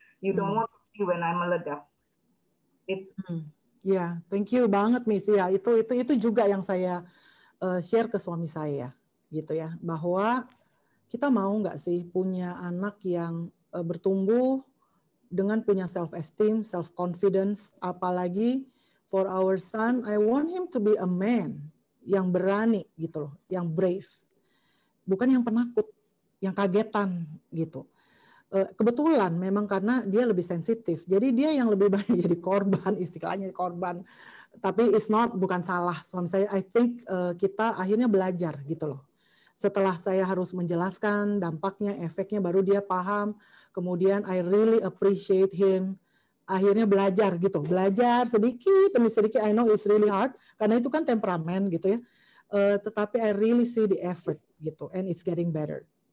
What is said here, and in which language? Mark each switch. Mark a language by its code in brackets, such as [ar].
[en] You don't want to see when I meledak. It's [id] Ya, [en] thank you [id] banget Miss. Ya, itu juga yang saya share ke suami saya gitu ya, bahwa kita mau nggak sih punya anak yang bertumbuh dengan punya self esteem, self confidence, apalagi [en] for our son, I want him to be a man [id] yang berani gitu loh, yang brave. Bukan yang penakut, yang kagetan gitu. Kebetulan memang karena dia lebih sensitif, jadi dia yang lebih banyak jadi korban, istilahnya korban. Tapi bukan salah suami saya. [en] I think [id] kita akhirnya belajar gitu loh. Setelah saya harus menjelaskan dampaknya, efeknya, baru dia paham. Kemudian [en] I really appreciate him. [id] Akhirnya belajar gitu, belajar sedikit demi sedikit. [en] I know it's really hard [id] karena itu kan temperamen gitu ya. Tetapi [en] I really see the effort gitu, and it's getting better.